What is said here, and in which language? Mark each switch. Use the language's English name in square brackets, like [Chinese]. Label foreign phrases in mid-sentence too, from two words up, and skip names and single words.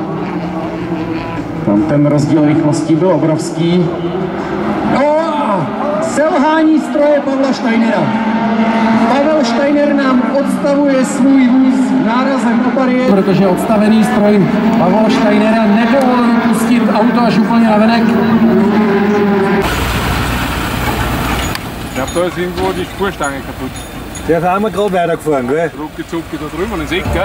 [Czech] Tam ten rozdíl rychlostí byl obrovský. No a selhání stroje Pavla Steinera. Pavel Steiner nám odstavuje svůj vůz nárazem do bariéry, protože odstavený stroj Pavla Steinera nedovolil pustit auto až úplně navenek. [German] Ich glaube, da ist irgendwo die Spurstange kaputt. Der haben wir gerade weitergefahren, gell? Ruckzuck da drüben, den Eck, gell?